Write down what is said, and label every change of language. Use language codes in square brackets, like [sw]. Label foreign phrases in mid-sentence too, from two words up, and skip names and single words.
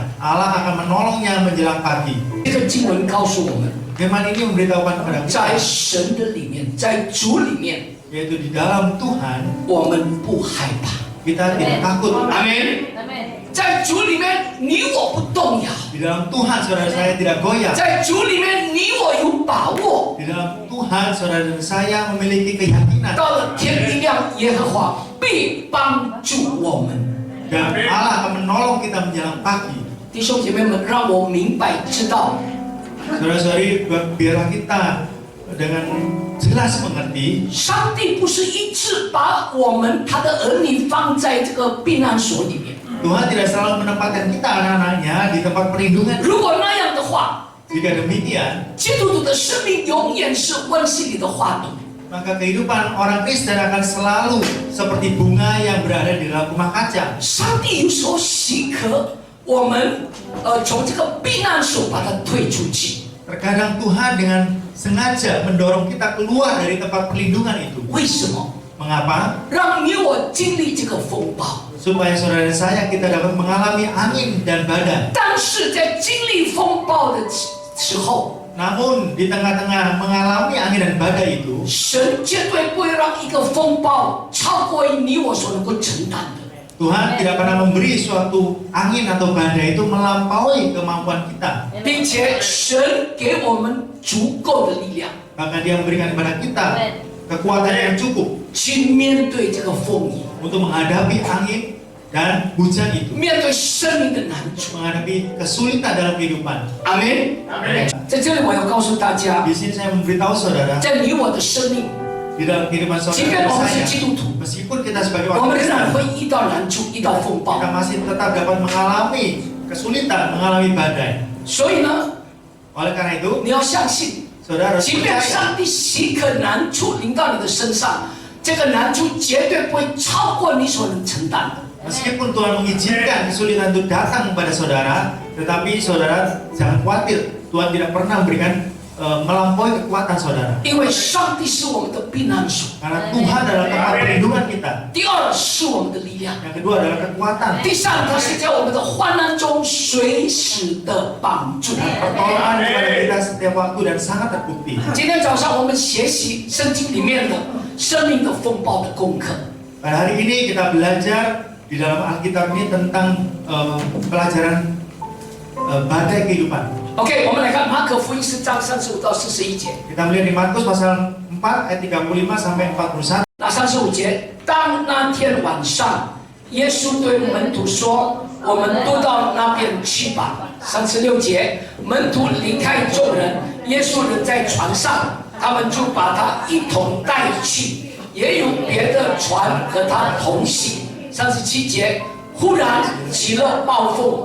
[id] Allah akan menolongnya menjelang pagi. [zh] 这个经文告诉我们， [id] Firman ini memberitahukan kepada [zh] 在 [id] kita, [zh] 神的里面，在主里面， [id] yaitu di dalam Tuhan [zh] 我们不害怕。 [id] kita tidak takut. [zh] 阿门。在主里面，你我不动摇； [id] Di dalam Tuhan saudara saya tidak goyah. [zh] 在主里面，你我有把握。 [id] Di dalam Tuhan saudara dan saya memiliki keyakinan. [zh] 到了天一亮，耶和华必帮助我们。 [id] Dan Allah akan menolong kita menjelang pagi. [zh] 弟兄姐妹们，让我明白知道， [id] Saudara-saudari, biarlah kita dengan jelas mengerti [zh] 上帝不是一次把我们他的儿女放在这个避难所里面。 [id] Tuhan tidak selalu menempatkan kita anak-anaknya di tempat perlindungan. [zh] 如果那样的话， [id] Jika demikian, [zh] 基督徒的生命永远是温室里的花朵。 [id] maka kehidupan orang Kristen akan selalu seperti bunga yang berada di dalam rumah kaca. [zh] 上帝有时候许可我们从这个避难所把它推出去。 [id] Terkadang Tuhan dengan sengaja mendorong kita keluar dari tempat perlindungan itu. [zh] 为什么？ [id] Mengapa? [zh] 让你我经历这个风暴。 [id] Supaya saudara dan saya kita dapat mengalami angin dan badai. [zh] 但是在经历风暴的时候， [id] Namun di tengah-tengah mengalami angin dan badai itu, [zh] 神绝对不会让一个风暴超过你我所能够承担的。 [id] Tuhan tidak pernah memberi suatu angin atau badai itu melampaui kemampuan kita. [zh] 并且神给我们足够的力量， [id] Bahkan Dia memberikan kepada kita kekuatan yang cukup [zh] 去面对这个风雨， [id] untuk menghadapi angin dan hujan itu, [zh] 面对生命的难处。 [id] menghadapi kesulitan dalam kehidupan. [zh] 阿门。在这里我要告诉大家， [id] Di sini saya memberitahu saudara, [zh] 在你我的生命， [id] di dalam kehidupan [zh] 即 [id] saudara [zh] 便 [id] dan [zh] 我们是 [id] saya, [zh] 基督徒， [id] meskipun kita sebagai [zh] 我 [id] orang [zh] 们仍然 [id] Kristen, [zh] 会遇到难处，遇到风暴 [id] kita。masih tetap dapat mengalami kesulitan, mengalami badai. [zh] 所以呢， [id] Oleh karena itu, [zh] 你要相信， [id] saudara harus [zh] 即便 [id] percaya, [zh] 上帝许可难处临到你的身上，这个难处绝对不会超过你所能承担的。 [id] meskipun Tuhan mengizinkan kesulitan itu datang kepada saudara, tetapi saudara jangan khawatir, Tuhan tidak pernah memberikan melampaui kekuatan saudara. [zh] 因为上帝是我们的避难所， [id] Karena Tuhan adalah tempat perlindungan kita. [zh] 第二是我们的力量， [id] Yang kedua adalah kekuatan. [zh] 第三它是在我们的患难中随时的帮助。 [id] Pertolongan kepada kita setiap waktu dan sangat terbukti. [zh] 今天早上我们学习圣经里面的生命的风暴的功课。 [id] Pada hari ini kita belajar di dalam Alkitab ini tentang pelajaran badai kehidupan. [zh] OK， 我们来看马可福音4章35到41节。 [id] Kita melihat di Markus pasal 4 ayat 35 sampai 41. [zh] 那35节，当那天晚上，耶稣对门徒说：“我们都到那边去吧。”36节，门徒离开众人，耶稣人在船上，他们就把他一同带去，也有别的船和他同行。37节，忽然起了暴风。